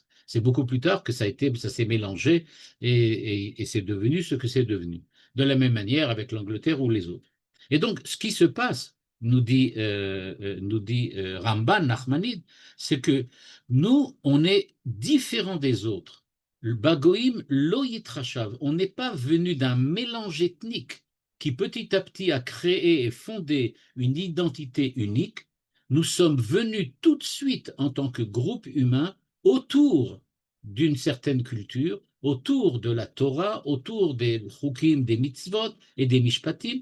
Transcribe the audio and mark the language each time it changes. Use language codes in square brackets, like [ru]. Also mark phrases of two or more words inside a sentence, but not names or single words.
[fr] C'est beaucoup plus tard que ça s'est mélangé et c'est devenu ce que c'est devenu. De la même manière avec l'Angleterre ou les autres. Et donc, ce qui se passe, nous dit Ramban Nachmanide, c'est que nous, on est différents des autres. [he] ובגוים לא יתחשב, [fr] on n'est pas venu d'un mélange ethnique qui petit à petit a créé et fondé une identité unique. Nous sommes venus tout de suite en tant que groupe humain autour d'une certaine culture, autour de la Torah, autour des chukim, des mitzvot et des mishpatim.